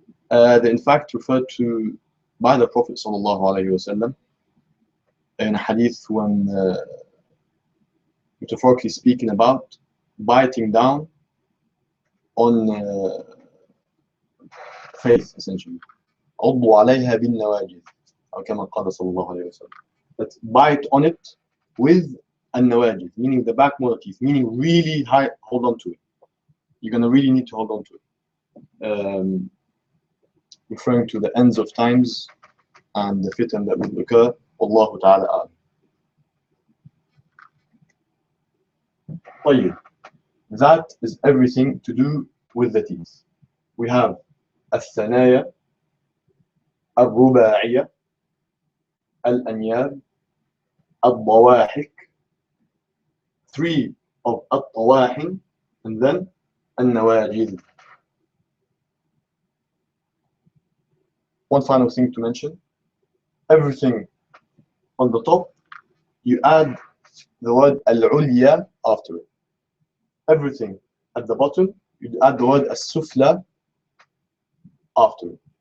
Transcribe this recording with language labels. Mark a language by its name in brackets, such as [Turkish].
[English] They're in fact referred to by the Prophet ﷺ in a hadith when metaphorically speaking about biting down on faith, essentially. [Arabic] عضوا عليها بالنواجذ أو كما قال صلى الله عليه وسلم. [English] That bite on it with النواجذ, meaning the back molar teeth, meaning really high, hold on to it. You're going to really need to hold on to it. Referring to the ends of times and the fitan that will occur. Wallahu ta'ala a'lam. [Arabic] طيب. [English] That is everything to do with the teeth. We have الثنايا, الرباعية, الأنياب, الضواحك, 3 of الطواحن, and then النواجذ. One final thing to mention, everything on the top, you add the word al-ulya after it. Everything at the bottom, you add the word as-sufla after it.